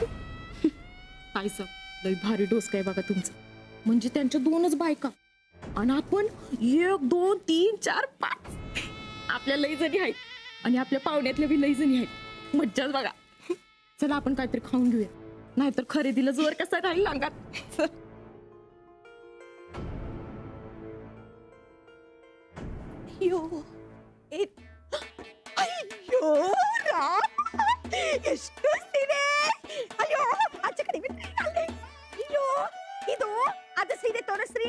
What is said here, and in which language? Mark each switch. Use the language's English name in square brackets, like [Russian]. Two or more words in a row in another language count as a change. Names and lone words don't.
[Marathi] ताई साहेब लई भारी डोस काय बघा तुमचं, म्हणजे त्यांच्या 2च बायका आणि आपण 1, 2, 3, 4, 5 आपल्या लई जणी आहेत आणि आपल्या पाहुण्यातल्या बी लई जणी आहेत. मज्जाच बघा. चला आपण काहीतरी खाऊन घेऊया, नाहीतर खरेदीला जोर कसा राहील अंगात. [Kannada] ಅಯ್ಯೋ ಅಯ್ಯೋ ಎಷ್ಟು ಸೀರೆ. ಅಯ್ಯೋ ಆಚೆ ಕಡೆ ಬಿಟ್ರಿ ಅಲ್ಲಿ. ಅಯ್ಯೋ ಇದು ಅದು ಸೀರೆ ತೋರಿಸ್ರಿ.